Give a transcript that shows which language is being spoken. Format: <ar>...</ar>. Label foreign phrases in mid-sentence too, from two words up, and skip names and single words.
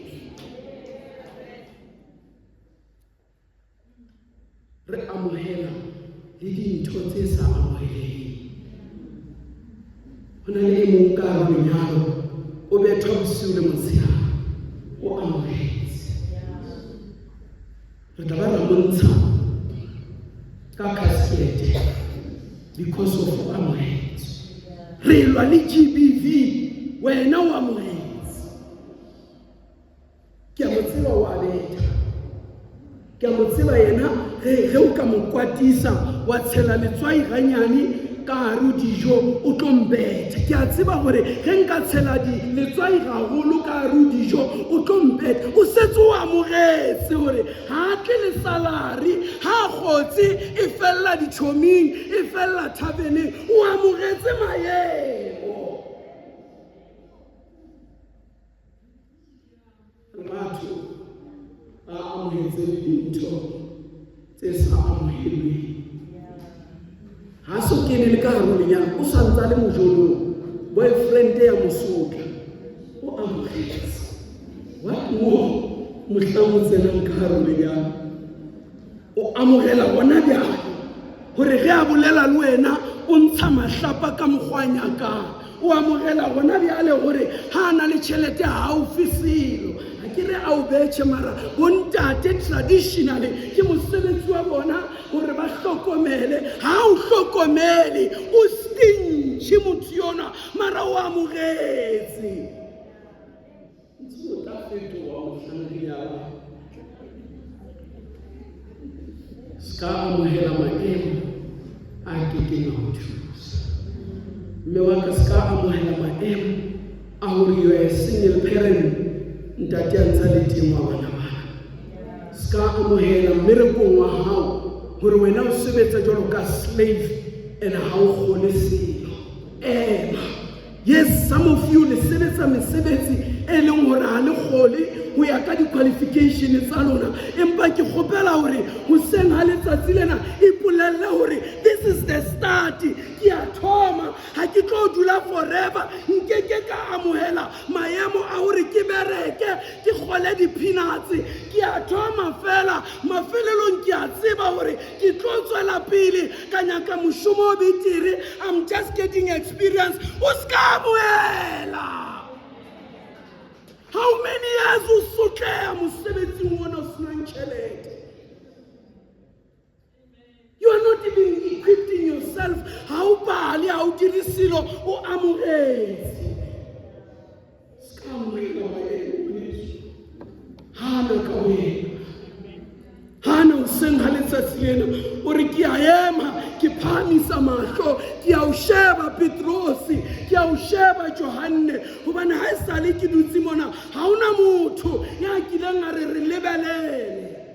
<st>re amohela le dintho tse sa amoheleng ho na le mong ka lenyalo o betha bosiu le motshehare o amohetse re tla ba ra montsha ka casket</st> <en>because of</en> <st>amohetse re lwa le GBV wena o amohetse ke a mo tseba wa</st> <nso>betha ke a mo tseba yena ge o ka mo kwatisa wa tshela letswai ganyane ka hare dijo o tlo mbetha ke a tseba gore ge nka tshela letswai gagolo ka hare dijo o tlo mbetha o setse o amogetse gore ha tle le salary ha kgotse e fella ditšhoming e fella thabeneng o amogetse maemo</nso> <st>batho ba amohetse dintho tse sa amohelweng ha so kene le ka hare lenyalo o santsa le mojolong boyfriend ya mosotla</st> <nso>o amogetse</nso> <en>what more</en> <nso>mohlang o tsenang ka hare lenyalo o amogela bona bjale gore ge a bolela le wena o ntsha mahlapa ka mokgwanyakang o amogela bona bjale gore ha a na le tšhelete haufi selo kere a o betše mara bontate traditionally ke mosebetsi wa bona gore ba hlokomele ha o hlokomele o stintshe motho yona mara o amogetse ntse o tla fetoga mohlankanyana</nso> <st>ska amohela maemo a kekeng a go thusa mme wa ka ska amohela maemo a gore</st> <en>you are a single parent</en> <st>ntate a ntsa le teng wa bana bana ska amohela mmerekong wa hao gore wena o sebetsa jalo ka</st> <en>slave and</en> <st>ha o kgone selo</st> <en>yes some of you</en> <nso>le sebetsa mesebetsi e leng gore ha le kgole go ya ka di-qualification tsa lona</nso> <st>empa ke kgopela gore hoseng ha letsatsi lena ipolelle gore</st> <en>this is the start</en> <st>ke a thoma ha ke tlo dula forever nkeke ka amohela maemo a gore ke bereke ke gole di-peanuts ke a thoma fela mafelelong ke a tseba gore ke tlo tswela pele ka nyaka mošomo o betere</st> <en>I'm just getting experience</en> <st>o ska amohela.</st> <en>How many years</en> <st>o sotlea mosebetsing wona o senang tšhelete?</st> <en>You are not even equipping yourself.</en> <nso>Ha o bale ha o dire selo o amogetse.</nso> <st>Ska amohela maemo hana ka wena hana o seng ha letsatsi lena o re ke a ema ke phamisa mahlo ke a o sheba Petrosi ke a o sheba Johanne hobane ha e sale ke dutse mona ha ona motho ya kileng a re lebelele</st>